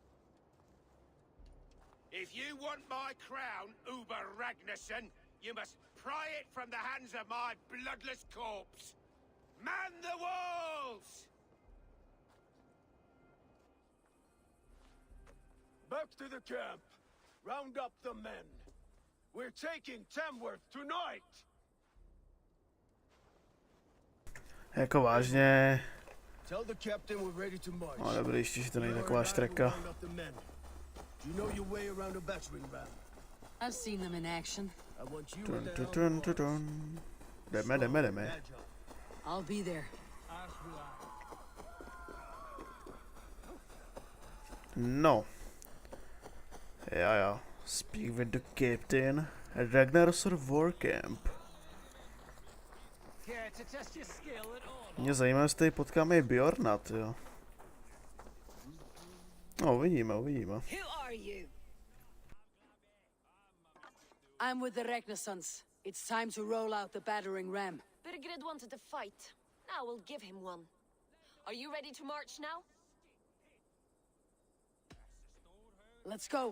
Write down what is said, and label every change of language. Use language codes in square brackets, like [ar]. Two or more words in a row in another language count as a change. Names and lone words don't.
[en] If you want my crown, Uber Ragnarsson, you must pry it from the hands of my bloodless corpse. Man the walls! Back to the camp. Round up the men. We're taking Tamworth tonight. [cs] Jako vážně. [en] Tell the captain we're ready to march. [cs] No dobrý, ještě, že to není taková štreka. [en] Do you know your way around a battering ram? I've seen them in action. I want you Dun, and the dun, dun, dun, dun. Jdeme. I'll be there. [cs] No. [en] Já. Speak with the captain. Ragnar's War Camp. [cs] Mě zajímá, jestli tady potkáme i Bjorna, jo. No, uvidíme. [en] Who are you? I'm with the Renaissance. It's time to roll out the battering ram. Birgrid wanted to fight. Now we'll give him one. Are you ready to march now? Let's go.